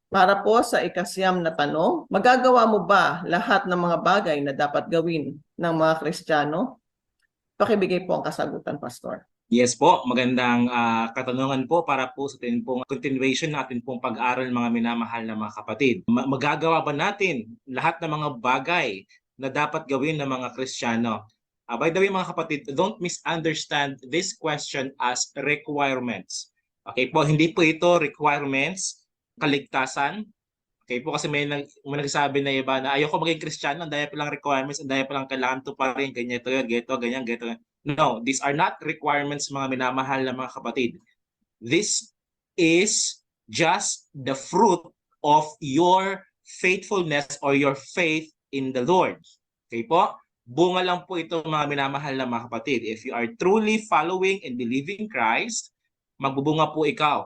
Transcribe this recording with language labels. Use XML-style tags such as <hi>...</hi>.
<tl>Para po sa ikasyam na tanong, magagawa mo ba lahat ng mga bagay na dapat gawin ng mga Kristiyano? Pakibigay po ang kasagutan, Pastor. Yes po, magandang katanungan po para po sa ating pong continuation natin pong pag-aaral mga minamahal na mga kapatid. Magagawa ba natin lahat ng mga bagay na dapat gawin ng mga Kristiyano?</tl> <en>By the way mga kapatid, don't misunderstand this question as requirements.</en> <tl>Okay po, hindi po ito requirements, kaligtasan. Okay po, kasi may nagsasabi na iba na ayoko maging Kristiyano, ang daya pa lang requirements, ang daya pa lang kailangan to pa rin, ganyan ito, ganyan, ganyan.</tl> <en>No, these are not requirements</en> <tl>mga minamahal na mga kapatid.</tl> <en>This is just the fruit of your faithfulness or your faith in the Lord.</en> <tl>Okay po? Bunga lang po ito mga minamahal na mga kapatid.</tl> <en>If you are truly following and believing Christ,</en> <tl>magbubunga po ikaw.</tl>